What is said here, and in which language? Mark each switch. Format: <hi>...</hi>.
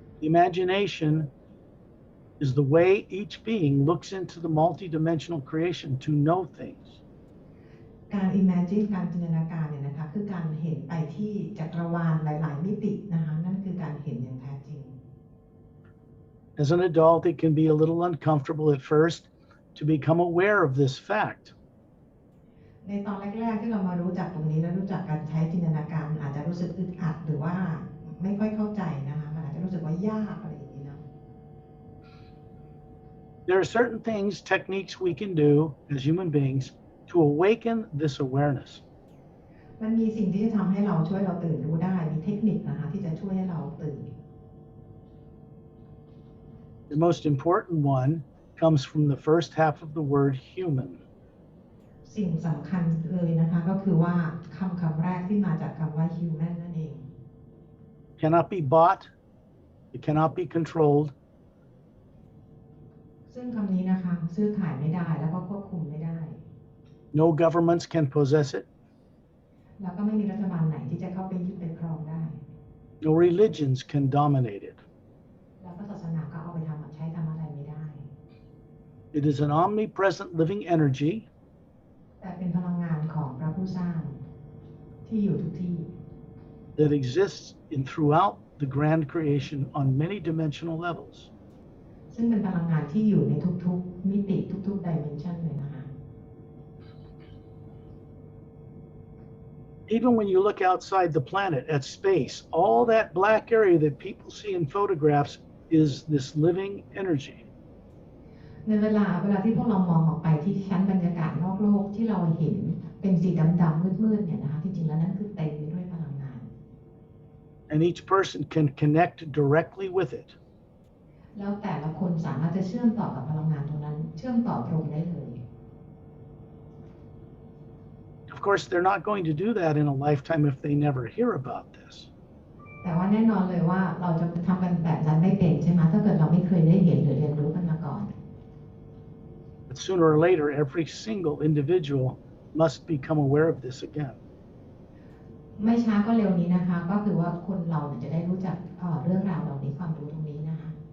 <en>Imagination is the way each being looks into the multidimensional creation to know things.</en> <th>การ imagine การจินตนาการเนี่ยนะคะคือการเห็นไปที่จักรวาลหลายๆมิตินะคะนั่นคือการเห็นอย่างแท้จริง</th> <en>As an adult, it can be a little uncomfortable at first to become aware of this fact.</en> <th>ในตอนแรกๆที่เรามารู้จักตรงนี้และรู้จักการใช้จินตนาการอาจจะรู้สึกอึดอัดหรือว่าไม่ค่อยเข้าใจนะคะมันอาจจะรู้สึกว่ายากอะไรอย่างนี้นะ</th> <en>There are certain things, techniques we can do as human beings to awaken this awareness.</en> <th>มันมีสิ่งที่จะทำให้เราช่วยเราตื่นรู้ได้มีเทคนิคนะคะที่จะช่วยให้เราตื่น</th> <en>The most important one comes from the first half of the word human.</en> <th>สิ่งสำคัญเลยนะคะก็คือว่าคำแรกที่มาจากคำว่า human นั่นเอง</th> <en>It cannot be bought. It cannot be controlled.</en> <th>ซึ่งคำนี้นะคะซื้อขายไม่ได้แล้วก็ควบคุมไม่ได้</th> <en>No governments can possess it.</en> <th>แล้วก็ไม่มีรัฐบาลไหนที่จะเข้าไปยึดไปครองได้</th> <en>No religions can dominate it.</en> <th>แล้วก็ศาสนาก็เอาไปใช้ทำอะไรไม่ได้</th> <en>It is an omnipresent living energy</en> <th>แต่เป็นพลังงานของพระผู้สร้างที่อยู่ทุกที่</th> <en>that exists throughout the grand creation on many dimensional levels.</en> <th>ซึ่งเป็นพลังงานที่อยู่ในทุกๆมิติทุกๆ dimension เลยนะคะ</th> <en>Even when you look outside the planet at space, all that black area that people see in photographs is this living energy.</en> <th>ในเวลาที่พวกเรามองออกไปที่ชั้นบรรยากาศนอกโลกที่เราเห็นเป็นสีดำๆมืดๆเนี่ยนะคะที่จริงแล้วนั่นคือเต็มไปด้วยพลังงาน</th> <en>And each person can connect directly with it.</en> <th>แล้วแต่ละคนสามารถจะเชื่อมต่อกับพลังงานตรงนั้น ชื่อมต่อตรงได้เลย</th> <en>Of course, they're not going to do that in a lifetime if they never hear about this.</en> <th>แต่ว่าแน่นอนเลยว่าเราจะทำกันแบบนั้นไม่เป็นใช่ไหมถ้าเกิดเราไม่เคยได้เห็นหรือเรียนรู้กันมาก่อน</th> <en>But sooner or later, every single individual must become aware of this again.</en> <th>ไม่ช้าก็เร็วนี้นะคะก็คือว่าคนเราเนี่ยจะได้รู้จักเรื่องราวเหล่านี้ความรู้ตรงนี้นะคะ</th>